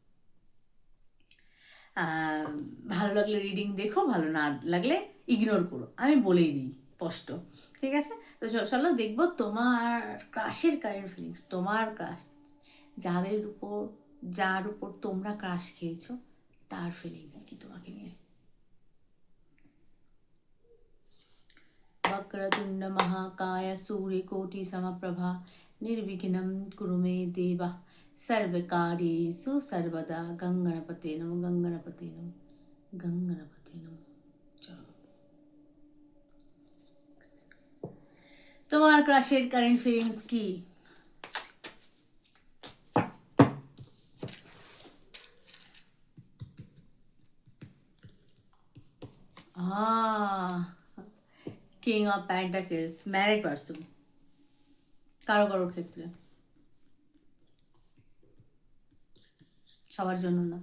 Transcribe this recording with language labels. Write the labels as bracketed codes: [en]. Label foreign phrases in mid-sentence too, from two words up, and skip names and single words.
[bn] ভালো লাগলে রিডিং দেখো, ভালো না লাগলে ইগনোর করো, আমি বলেই দিই স্পষ্ট, ঠিক আছে? তো চলো দেখবো তোমার ক্রাশের [en] current feelings. [bn] তোমার ক্রাশ, যাদের উপর, যার উপর তোমরা ক্রাশ খেয়েছো তার ফিলিংস কি তোমাকে নিয়ে। [sa] वक्रतुंड महाकाय सूर्यकोटि समप्रभा निर्विघ्नं कुरु मे देवा सर्वकार्येषु सर्वदा। गंगणपते नमः, गंगणपते नमः, गंगणपते नमः। [bn] চলো, তোমার ক্রাশের [en] current feelings [bn] কি? কিং অফ প্যান্টাকেলস, [en] married person [bn] কারো কারোর ক্ষেত্রে, সবার জন্য না।